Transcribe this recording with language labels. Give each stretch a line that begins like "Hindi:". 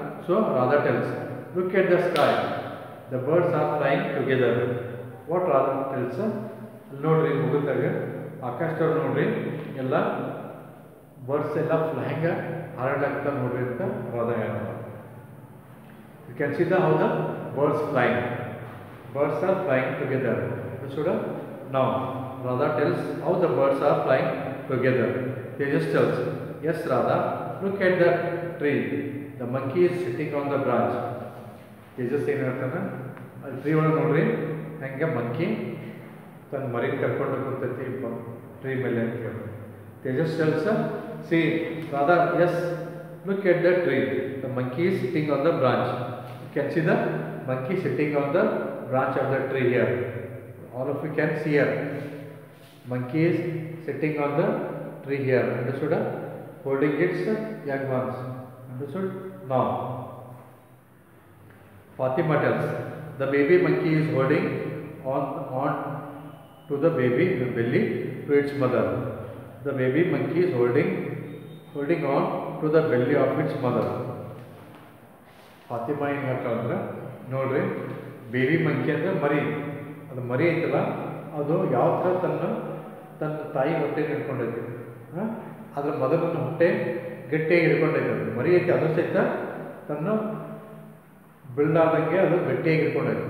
English: So Radha tells, look at the sky, the birds are flying together. What Radha tells?
Kannada: ನೋಡ್ರಿ ಮುಗಿದಾಗ ಆಕಾಶದವ್ರು ನೋಡ್ರಿ, ಎಲ್ಲ birds ಎಲ್ಲ flying ಹಾರಾಡ್ಲಾಗ್ತಾ ನೋಡ್ರಿ ಅಂತ ರಾಧಾ ಹೇಳ್ತಾರೆ.
English: You can see how the birds flying. Birds are flying together. Now Radha tells how the birds are flying together. Tejas tells, yes Radha, look at the tree. The monkey is sitting on the branch.
Kannada: Tejas ಏನು ಹೇಳ್ತಾನೆ, ಅಲ್ಲಿ tree ಒಳಗೆ ನೋಡ್ರಿ ಹೆಂಗೆ monkey ತನ್ನ ಮರಿನ ಕರ್ಕೊಂಡು ಕೂತೈತಿ tree ಮೇಲೆ ಅಂತ ಹೇಳಿ.
English: Tejas tells her, see Radha, yes, look at the tree. The monkey is sitting on the branch. You can see the monkey sitting on the branch of the tree here. All of you can see here. Monkey is sitting on the tree here. Understood? Holding its young ones. Understood? Now, Fatima tells, the baby monkey is holding on to the baby belly to its mother. The baby monkey is holding on to the belly of its mother.
Kannada: Fatima ಏನು ಹೇಳ್ತಾಳೆ ಅಂದ್ರೆ, ನೋಡ್ರಿ baby monkey ಅಂದರೆ ಮರಿ, ಅದು ಮರಿ ಐತಲ್ಲ ಅದು ಯಾವ ಥರ ತನ್ನ ತಾಯಿ ಹೊಟ್ಟೆ ಹಿಡ್ಕೊಂಡೈತಿ, ಅದ್ರ ಮೊದಲನ್ನು ಹೊಟ್ಟೆ ಗಟ್ಟಿಯಾಗಿ ಹಿಡ್ಕೊಂಡೈತೆ. ಅದು ಮರಿ ಐತಿ, ಅದು ಸಹಿತ ತನ್ನ ಬೀಳಲಾರ್ದಂಗೆ ಅದು ಗಟ್ಟಿಯಾಗಿ ಹಿಡ್ಕೊಂಡೈತೆ.